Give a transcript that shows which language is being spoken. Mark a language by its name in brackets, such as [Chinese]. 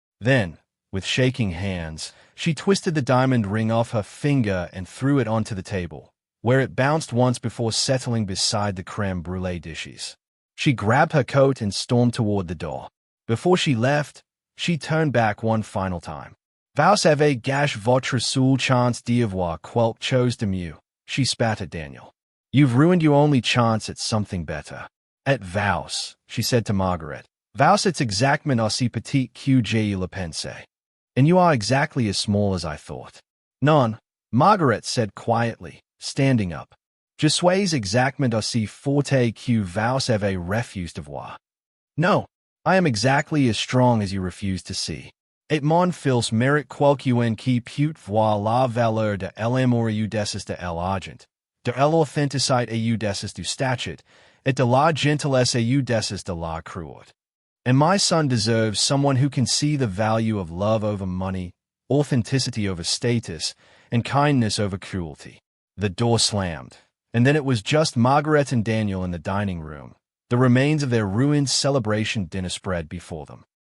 [English] Then, with shaking hands, she twisted the diamond ring off her finger and threw it onto the table, where it bounced once before settling beside the crème brûlée dishes. She grabbed her coat and stormed toward the door. Before she left, she turned back one final time. [French] Vous avez gâché votre seule chance d'avoir quelque chose de mieux, [English] she spat at Daniel. You've ruined your only chance at something better. At Vous, she said to Margaret. [French] Vous êtes exactement aussi petite que je le pensais. [English] And you are exactly as small as I thought. Non, Margaret said quietly, standing up. [French] Je suis exactement aussi forte que vous avez refusé de voir. [English] No, I am exactly as strong as you refuse to see. [French] Et mon fils mérite quelqu'un qui peut voir la valeur de l'amour audacieux de l'argent, de l'authenticité audacieux du statut, et de la gentillesse audacieux de la cruauté. [English] And my son deserves someone who can see the value of love over money, authenticity over status, and kindness over cruelty. The door slammed, and then it was just Margaret and Daniel in the dining room, the remains of their ruined celebration dinner spread before them.